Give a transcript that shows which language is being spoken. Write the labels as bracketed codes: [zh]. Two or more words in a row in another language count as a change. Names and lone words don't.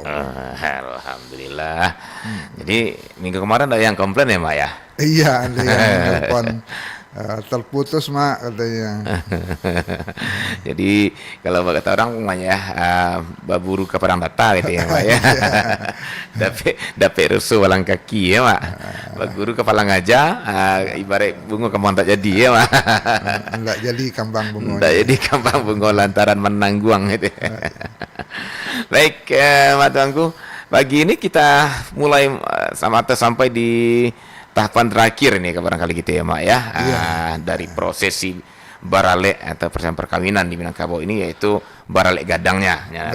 [ar] Alhamdulillah. [id] Jadi minggu kemarin ada yang komplain ya, Mak ya? Iya, ada yang telepon terputus Mak katanya. Jadi kalau kata orang namanya baburu ke padang data gitu ya, Mak ya. Dapet rusuh walang kaki ya, Mak. Baburu ke palang aja, ibarat bunga kembang tak jadi ya, Mak. Enggak jadi [min] kambang bungo. [id] Enggak jadi [min] kambang bungo [id] lantaran menangguang gitu. Baik, Mak Tuanku, pagi ini kita mulai sampai di tahapan terakhir ini barangkali gitu ya, Mak ya. Dari prosesi Baralek atau perkawinan di Minangkabau ini yaitu Baralek Gadangnya ya.